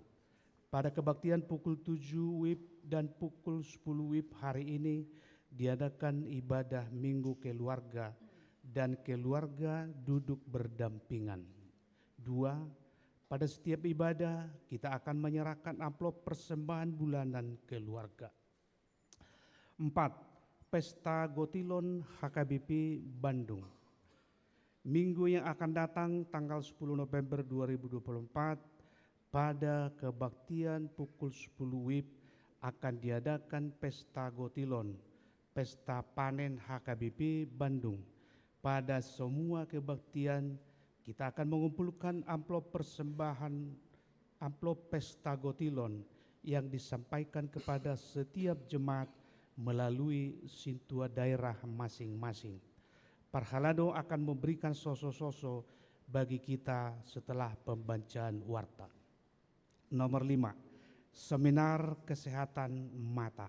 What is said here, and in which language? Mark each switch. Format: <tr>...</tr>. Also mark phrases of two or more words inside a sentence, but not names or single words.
<id>Pada kebaktian pukul 7 WIB dan pukul 10 WIB hari ini diadakan ibadah Minggu Keluarga dan keluarga duduk berdampingan. 2. Pada setiap ibadah kita akan menyerahkan amplop persembahan bulanan keluarga. 4. Pesta Gotilon HKBP Bandung. Minggu yang akan datang tanggal 10 November 2024 pada kebaktian pukul 10 WIB akan diadakan Pesta Gotilon, Pesta Panen HKBP Bandung. Pada semua kebaktian kita akan mengumpulkan amplop persembahan, amplop Pesta Gotilon yang disampaikan kepada setiap jemaat melalui sintua daerah masing-masing. Parhalado akan memberikan sosok-sosok bagi kita setelah pembacaan warta. Nomor 5. Seminar Kesehatan Mata.</id>